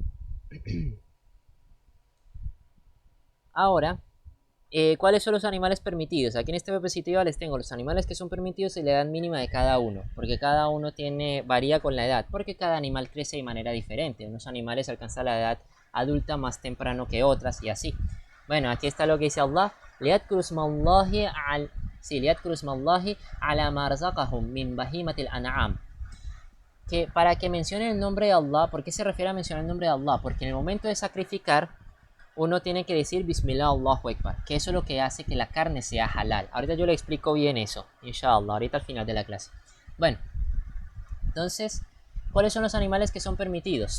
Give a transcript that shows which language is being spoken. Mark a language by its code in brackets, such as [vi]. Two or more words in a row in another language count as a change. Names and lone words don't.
[es] Ahora, ¿cuáles son los animales permitidos? Aquí en esta diapositiva les tengo los animales que son permitidos y la edad mínima de cada uno, porque cada uno varía con la edad, porque cada animal crece de manera diferente. Unos animales alcanzan la edad adulta más temprano que otras y así. Bueno, aquí está lo que dice Allah, [ar] ليذكروا اسم الله على ما رزقهم من بهيمة الأنعام. [es] Que para que mencione el nombre de Allah, ¿por qué se refiere a mencionar el nombre de Allah? Porque en el momento de sacrificar, uno tiene que decir [ar] بسم الله الله أكبر, [es] que eso es lo que hace que la carne sea halal. Ahorita yo le explico bien eso, inshallah, ahorita al final de la clase. Bueno, entonces, ¿cuáles son los animales que son permitidos?